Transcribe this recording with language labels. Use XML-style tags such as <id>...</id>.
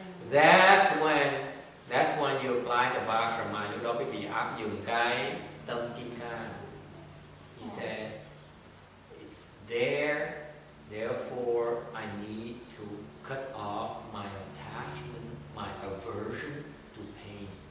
<en>That's when you apply the Varja mind.</en> <vi>Lúc đó quý vị áp dụng cái tâm kim cang.</vi> <en>He said, it's there, therefore I need to cut off my attachment, my aversion to pain.</en>